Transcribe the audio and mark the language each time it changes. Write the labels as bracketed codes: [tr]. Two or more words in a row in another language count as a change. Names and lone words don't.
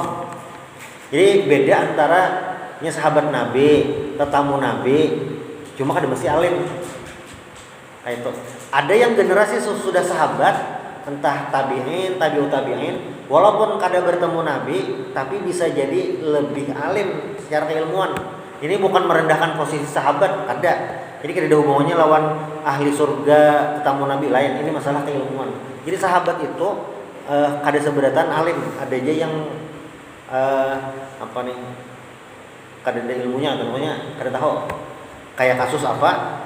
[id] Jadi beda antara sahabat Nabi, tetamu Nabi, cuma kan mesti alim. Kayak itu. Ada yang generasi sudah sahabat, entah tabi'in, tabi'ut tabi'in, walaupun kada bertemu Nabi tapi bisa jadi lebih alim secara keilmuan. Ini bukan merendahkan posisi sahabat, [bjn] kada. Jadi kada ada hubungannya lawan ahli surga, tetamu Nabi lain. [id] Ini masalah keilmuan. [bjn] Jadi sahabat itu kada seberatan alim, ada aja yang kada ada ilmunya, namanya kada tahu. [id] Kayak kasus apa?